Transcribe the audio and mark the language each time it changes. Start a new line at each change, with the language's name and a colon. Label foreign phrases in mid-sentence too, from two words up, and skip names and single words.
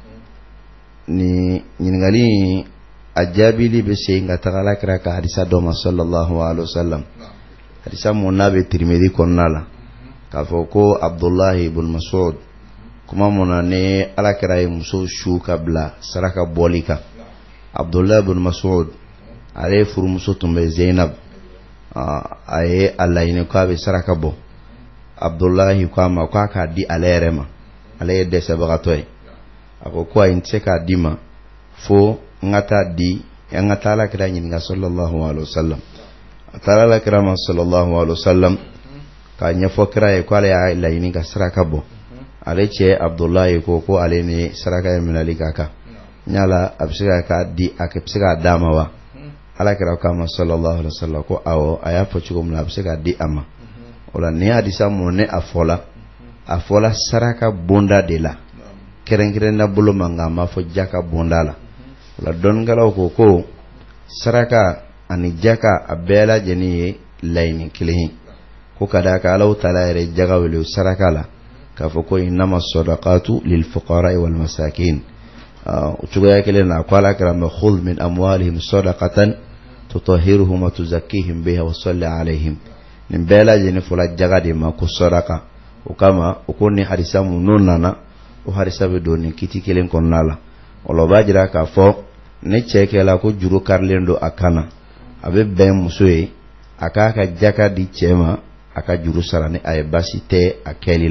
Bambara: ni ɲininkali a jaabili bɛ se ka taga Alakira ka hadisa dɔ ma
Arabic: صلى الله عليه وسلم
Bambara: hadisa mun n'a bɛ Tirmidhi kɔnɔna la k'a fɔ ko Abdullahi ibn Mas'ud kuma mun na ne Alakira ye muso su ka bila saraka bɔli kan Abdullahi ibn Mas'ud ale furumuso tun bɛ Zainab a ye a laɲini ko a bɛ saraka bɔ Abdullahi ko a ma ko a k'a di ale yɛrɛ ma ale ye dɛsɛbagatɔ ye a ko ko ayi n tɛ se k'a di ma fo n ka taa di n ka taa Alakira ɲininka
Arabic: صلى الله عليه وسلم
Bambara: a taara Alakira ma
Arabic: صلى الله عليه وسلم
Bambara: k'a ɲɛfɔ kira ye ko ale y'a laɲini ka saraka bɔ ale cɛ Abdullahi ko ale ni saraka ye minɛli ka kan ɲala a bɛ se k'a di a bɛ se k'a d'a ma wa Alakira k'a ma
Arabic: صلى الله عليه وسلم
Bambara: ko awɔ a y'a fɔ cogo min na a bɛ se k'a di a ma o la ni hadisa mun ne a fɔla saraka bonda de la kɛrɛnkɛrɛnna bolo ma nka a ma fɔ jaka bonda la o la dɔnnikɛlaw ko saraka ani jaka a bɛɛ lajɛlen ye laɲini kelen ye ko ka d'a kan Alahu Taala yɛrɛ jaga wele saraka la k'a fɔ ko
Arabic: إنما الصدقات للفقراء والمساكين
Bambara: o cogoya kelen na ko Alakira ma
Arabic: خذ من أموالهم صدقة تطهرهم وتزكيهم بها وصل عليهم
Bambara: nin bɛɛ lajɛlen fɔla jaga de ma ko sadaka o kama o ko ni hadisa mun n'o nana o hadisa bɛ don nin kiti kelen kɔnɔna la o la o b'a jira k'a fɔ ne cɛ kɛla ko juru karilen don a kan na a bɛ bɛn muso ye a k'a ka jaka di cɛ ma a ka juru sara ni a ye basi tɛ a kɛli